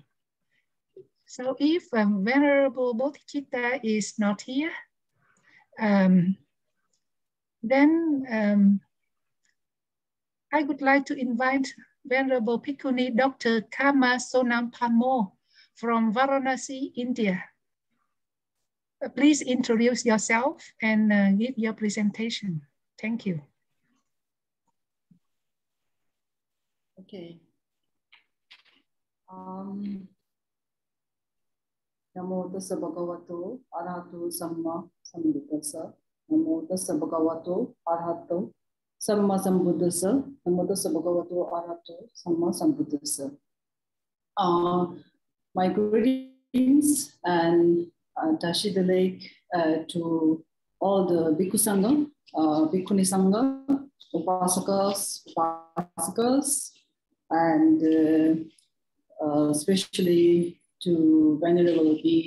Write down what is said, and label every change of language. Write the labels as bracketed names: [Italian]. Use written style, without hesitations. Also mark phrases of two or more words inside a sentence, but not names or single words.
[English] So if Venerable Bodhicitta is not here, then I would like to invite Venerable Bhikkhuni Dr. Kama Sonampamo from Varanasi, India. Please introduce yourself and give your presentation. Thank you. Okay. [Pali] Namo tassa bhagavato arahato samma sambuddhassa. Namo tassa bhagavato arahato samma sambuddhassa. Namo tassa bhagavato arahato samma sambuddhassa. [English] My greetings and Dashi the Lake to all the [Pali] Bhikkhu Saṅgha, Bhikkhuni Saṅgha, Upasakas, [English] and especially to Venerable B.